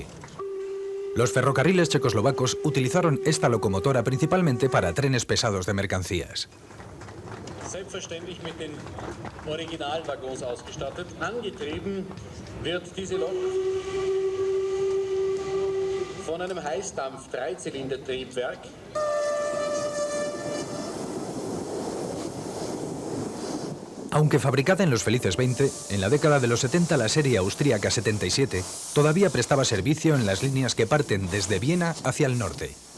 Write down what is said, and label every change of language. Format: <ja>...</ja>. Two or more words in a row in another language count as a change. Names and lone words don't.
<es>Los ferrocarriles checoslovacos utilizaron esta locomotora principalmente para trenes pesados de mercancías.</es> <de>Selbstverständlich mit den Originalwaggons ausgestattet. Angetrieben wird diese Lok von einem Heißdampf-Dreizylinder-Triebwerk.</de> <es>Aunque fabricada en los felices 20, en la década de los 70 la serie austríaca 77 todavía prestaba servicio en las líneas que parten desde Viena hacia el norte.</es>